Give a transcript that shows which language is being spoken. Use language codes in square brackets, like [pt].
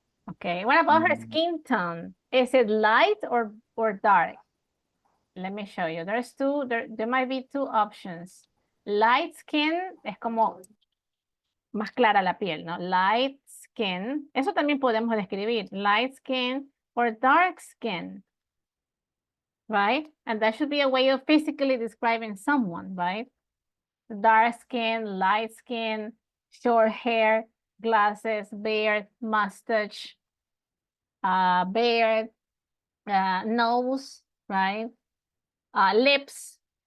[en] Okay, what about her skin tone? Is it light or dark? Let me show you. There's two, there might be two options. [es] Light skin es como más clara la piel, ¿no? Light skin. Eso también podemos describir. [en] Light skin or dark skin. Right? And that should be a way of physically describing someone, right? Dark skin, light skin, short hair, glasses, beard, mustache, beard, nose, right? Lips.